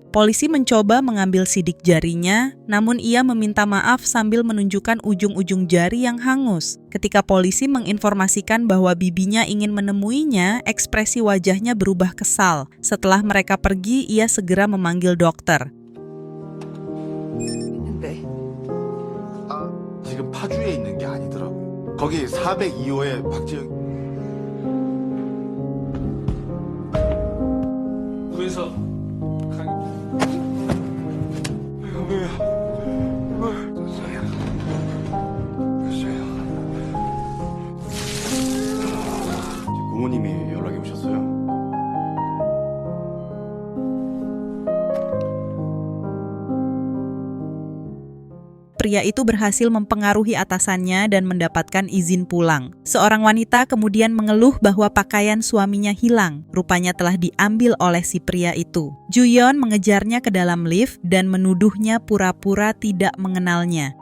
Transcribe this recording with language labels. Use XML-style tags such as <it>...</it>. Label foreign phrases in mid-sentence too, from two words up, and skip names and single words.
<id>Polisi mencoba mengambil sidik jarinya, namun ia meminta maaf sambil menunjukkan ujung-ujung jari yang hangus. Ketika polisi menginformasikan bahwa bibinya ingin menemuinya, ekspresi wajahnya berubah kesal. Setelah mereka pergi, ia segera memanggil dokter.</id> <ko>있는데. 아, 지금 파주에 있는 게 아니더라고요. 거기 402호에 박재영 그래서 부모님이 연락이 오셨어요.</ko> <id>Pria itu berhasil mempengaruhi atasannya dan mendapatkan izin pulang. Seorang wanita kemudian mengeluh bahwa pakaian suaminya hilang. Rupanya telah diambil oleh si pria itu. Ju-yeon mengejarnya ke dalam lift dan menuduhnya pura-pura tidak mengenalnya.</id>